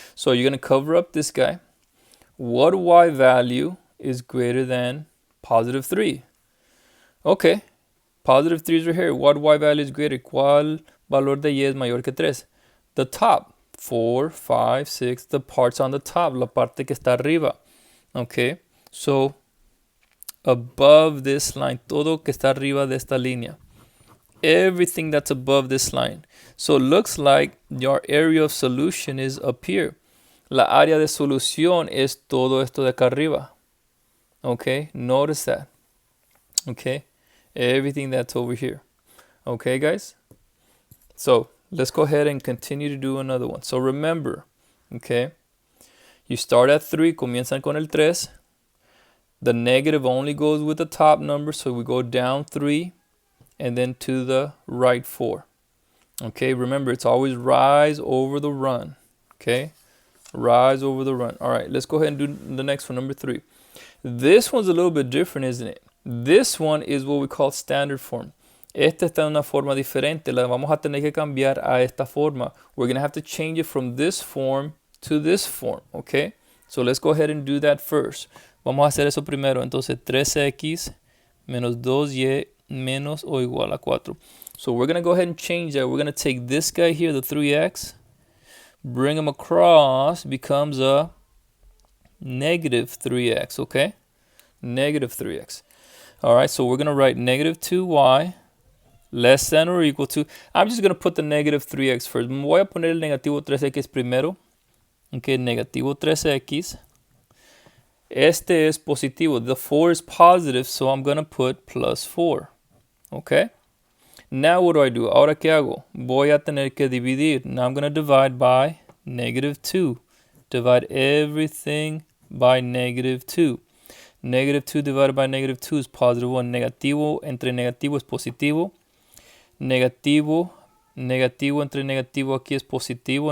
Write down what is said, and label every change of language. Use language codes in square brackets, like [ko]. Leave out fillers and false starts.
[en] So you're going to cover up this guy. What y value is greater than positive 3? Okay. Positive 3 is right here. What y value is greater? [es] ¿Cuál valor de y es mayor que 3? [en] The top. 4, 5, 6. The parts on the top. [es] La parte que está arriba. [en] Okay. So above this line. [es] Todo que está arriba de esta línea. [en] Everything that's above this line. So it looks like your area of solution is up here. [es] La área de solución es todo esto de acá arriba. [en] Okay, notice that. Okay, everything that's over here. Okay, guys? So let's go ahead and continue to do another one. So remember, okay, you start at 3, [es] comienzan con el 3. [en] The negative only goes with the top number, so we go down 3. And then to the right 4. Okay, remember it's always rise over the run. Okay, rise over the run. All right, let's go ahead and do the next one, number 3. This one's a little bit different, isn't it? This one is what we call standard form. [es] Esta está en una forma diferente. La vamos a tener que cambiar a esta forma. [en] We're going to have to change it from this form to this form. Okay, so let's go ahead and do that first. [es] Vamos a hacer eso primero. Entonces 3x menos 2y menos o igual a 4. [en] So we're going to go ahead and change that. We're going to take this guy here, the 3x, bring him across, becomes a negative 3x, okay? Negative 3x. All right, so we're going to write negative 2y less than or equal to. I'm just going to put the negative 3x first. [es] Voy a poner el negativo 3x primero. Okay, negativo 3x. Este es positivo. [en] The 4 is positive, so I'm going to put plus 4. [es] Okay? [en] Now what do? [es] Ahora ¿qué hago? Voy a tener que dividir. [en] Now I'm going to divide by negative 2. Divide everything by negative 2. Negative 2 divided by negative 2 is positive 1. [es] Negativo entre negativo es positivo. Negativo, negativo entre negativo aquí es positivo.